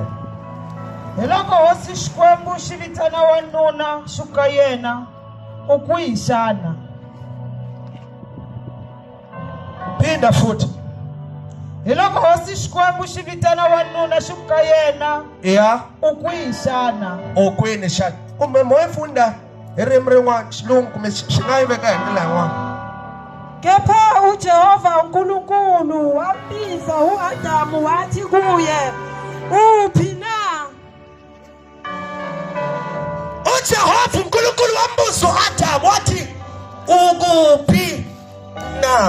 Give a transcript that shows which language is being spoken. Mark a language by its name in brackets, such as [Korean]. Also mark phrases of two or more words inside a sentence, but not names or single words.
[Tsonga] Hi loko hosi Xikwembu xi vitana wanuna xuka yena u kwihi xana? [Zulu] phinda futhi. [Tsonga] Hi loko hosi Xikwembu xi vitana wanuna xi ku ka yena Ya, u kwihi xana? okwini xana. Kumbe moya funda hi ririmi rin'wana xilungu kumbe xi nga yi veka hi ndlela yin'wana. [Zulu] Kepha uJehova uNkulunkulu wambiza u-Adamu wathi kuye, uphi na? uJehova uNkulunkulu wambuza uAdamu wathi ukuphi na?